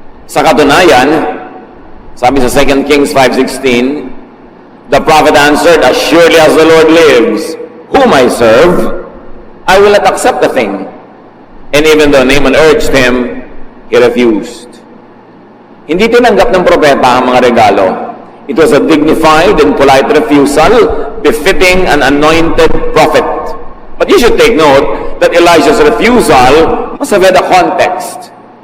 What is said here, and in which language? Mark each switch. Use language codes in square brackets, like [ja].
[tl] Sa katunayan, sabi sa [en] 2 Kings 5:16, the prophet answered, "As surely as the Lord lives, whom I serve, I will not accept the thing." And even though Naaman urged him, he refused. [tl] Hindi tinanggap ng propeta ang mga regalo. [en] It was a dignified and polite refusal befitting an anointed prophet. But you should take note that Elijah's refusal must have had a context.